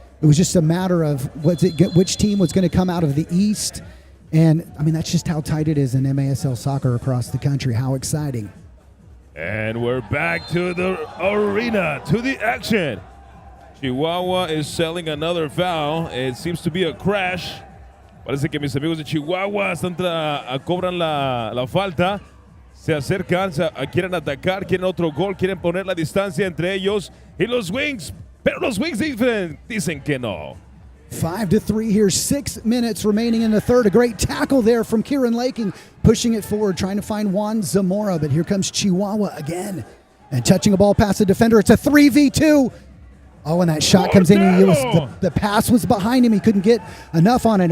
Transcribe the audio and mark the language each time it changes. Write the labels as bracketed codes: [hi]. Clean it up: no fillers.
[en] It was just a matter of which team was going to come out of the East. And, that's just how tight it is in MASL soccer across the country. How exciting. And we're back to the arena, to the action. Chihuahua is selling another foul. It seems to be a crash. [es] Parece que mis amigos de Chihuahua cobran la falta. Se acercan, quieren atacar, quieren otro gol, quieren poner la distancia entre ellos y los Wings. Pero los Wings dicen que no. [en] 5-3 here, 6 minutes remaining in the third. A great tackle there from Kieran Laking, pushing it forward, trying to find Juan Zamora. But here comes Chihuahua again. And touching a ball past the defender. It's a 3v2. Oh, and that shot comes in. The pass was behind him. He couldn't get enough on it.